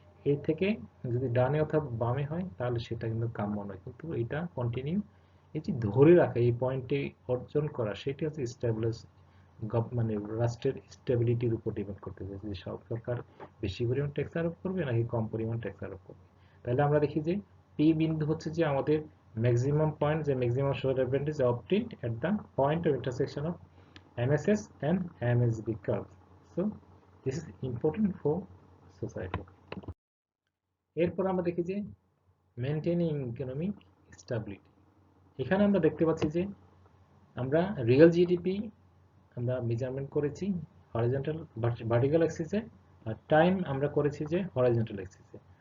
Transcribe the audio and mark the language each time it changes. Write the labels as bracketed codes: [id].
[bn] এই থেকে যদি ডানে অথবা বামে হয় তাহলে সেটা কিন্তু কাম্য নয়, কিন্তু এটা কন্টিনিউ এই যে ধরে রাখা, এই পয়েন্টে অর্জন করা, সেটি হচ্ছে স্ট্যাবলিশ মানে রাষ্ট্রের স্টেবিলিটির উপর ডিপেন্ড করতেছে যে সরকার বেশি পরিমাণ ট্যাক্স আরোপ করবে নাকি কম পরিমাণ ট্যাক্স আরোপ করবে। তাহলে আমরা দেখি যে পি বিন্দু হচ্ছে যে আমাদের ম্যাক্সিমাম পয়েন্ট, যে [en] Maximum social advantage obtained at the point of intersection of MSS and MSB curves. So this is important for society. [bn] এরপর আমরা দেখি যে মেনটেনিং ইকোনমিক স্টেবিলিটি। এখানে আমরা দেখতে পাচ্ছি যে আমরা রিয়েল জিডিপি আমরা মেজারমেন্ট করেছি হরিজন্টাল ভার্টিক্যাল অ্যাক্সিসে, আর টাইম আমরা করেছি যে হরিজন্টাল অ্যাক্সিসে।